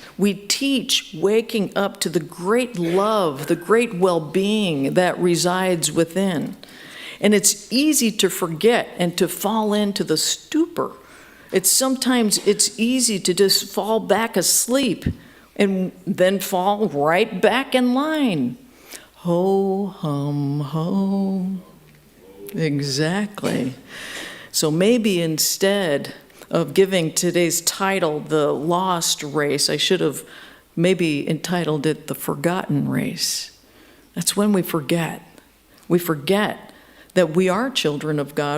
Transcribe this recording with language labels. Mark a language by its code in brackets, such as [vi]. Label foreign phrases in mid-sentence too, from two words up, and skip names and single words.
[en] We teach waking up to the great love, the great well-being that resides within. And it's easy to forget and to fall into the stupor. Sometimes it's easy to just fall back asleep and then fall right back in line. Ho, hum, ho. Exactly. So maybe instead of giving today's title, The Lost Race, I should have maybe entitled it The Forgotten Race. That's when we forget. We forget that we are children of God.